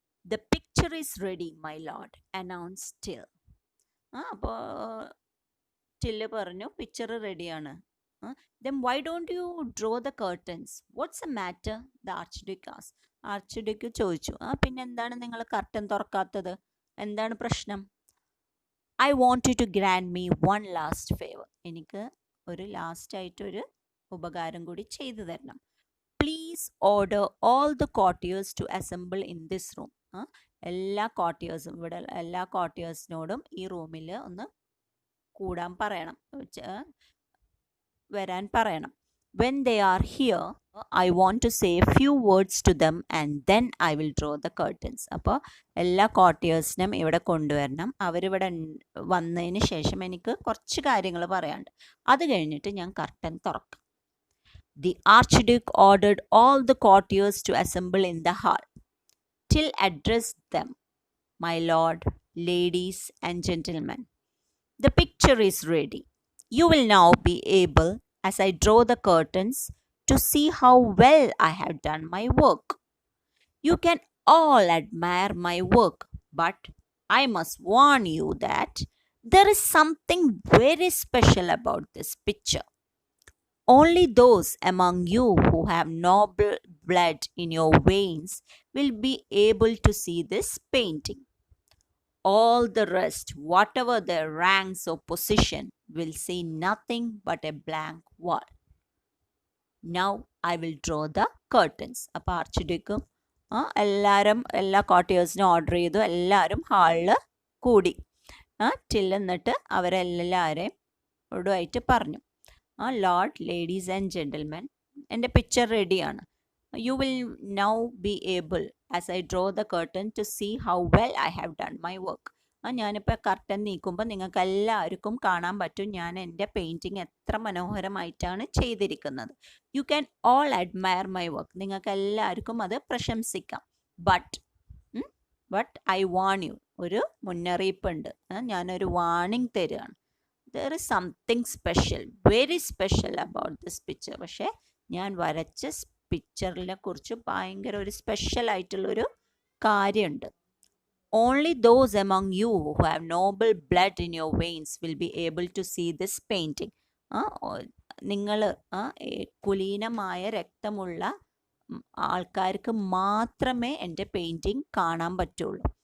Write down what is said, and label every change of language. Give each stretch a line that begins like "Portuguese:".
English: "The picture is ready, my lord," announced Till.
Malayalam: അപ്പോൾ till പറഞ്ഞു, picture റെഡിയാണ്.
English: "Then why don't you draw the curtains? What's the matter?" the Archduke asked.
Malayalam: Archduke ചോദിച്ചു, പിന്നെ എന്താണ് നിങ്ങൾ curtain തുറക്കാത്തത്, എന്താണ് പ്രശ്നം?
English: "I want you to grant me one last favor."
Malayalam: എനിക്ക് ഒരു ലാസ്റ്റായിട്ടൊരു ഉപകാരം കൂടി ചെയ്തു തരണം.
English: "Please order all the courtiers to assemble in this room."
Malayalam: എല്ലാ കോർട്ടിയേഴ്സും, ഇവിടെ എല്ലാ കോർട്ടിയേഴ്സിനോടും ഈ റൂമിൽ ഒന്ന് കൂടാൻ പറയണം, വരാൻ പറയണം.
English: "When they are here, I want to say a few words to them and then I will draw the curtains."
Malayalam: അപ്പോൾ എല്ലാ കോർട്ടിയേഴ്സിനും ഇവിടെ കൊണ്ടുവരണം, അവരിവിടെ വന്നതിന് ശേഷം എനിക്ക് കുറച്ച് കാര്യങ്ങൾ പറയാനുണ്ട്, അത് കഴിഞ്ഞിട്ട് ഞാൻ കർട്ടൻ തുറക്കാം.
English: The Archduke ordered all the courtiers to assemble in the hall. Till addressed them, "My lord, ladies and gentlemen, the picture is ready. You will now be able, as I draw the curtains, to see how well I have done my work. You can all admire my work, but I must warn you that there is something very special about this picture. Only those among you who have noble blood in your veins will be able to see this painting. All the rest, whatever their ranks or position, will see nothing but a blank wall. Now I will draw the curtains.
Malayalam: അപ്പോൾ arch എല്ലാവരും എല്ലാ കോട്ടേഴ്സിനും order ചെയ്തു. എല്ലാവരും ഹാളിൽ കൂടി. Till എന്നിട്ട് അവരെല്ലാവരെയും ഒടുവായിട്ട് പറഞ്ഞു,
English: lord, ladies and gentlemen,
Malayalam: എൻ്റെ പിക്ചർ റെഡിയാണ്.
English: You will now be able as I draw the curtain to see how well I have done my work.
Malayalam: ഞാനിപ്പോൾ കർട്ടൻ നീക്കുമ്പോൾ നിങ്ങൾക്ക് എല്ലാവർക്കും കാണാൻ പറ്റും ഞാൻ എൻ്റെ പെയിൻറ്റിങ് എത്ര മനോഹരമായിട്ടാണ് ചെയ്തിരിക്കുന്നത്.
English: You can all admire my work.
Malayalam: നിങ്ങൾക്ക് എല്ലാവർക്കും അത് പ്രശംസിക്കാം.
English: but I warn you,
Malayalam: ഒരു മുന്നറിയിപ്പുണ്ട്. ഞാനൊരു വാണിംഗ് തരികയാണ്.
English: There is something special, very special about this picture.
Malayalam: പക്ഷേ ഞാൻ വരച്ച പിക്ചറിനെ കുറിച്ച് ഭയങ്കര ഒരു സ്പെഷ്യൽ ആയിട്ടുള്ളൊരു കാര്യമുണ്ട്.
English: Only those among you who have noble blood in your veins will be able to see this painting.
Malayalam: നിങ്ങൾ കുലീനമായ രക്തമുള്ള ആൾക്കാർക്ക് മാത്രമേ എൻ്റെ പെയിൻറ്റിങ് കാണാൻ പറ്റുള്ളൂ.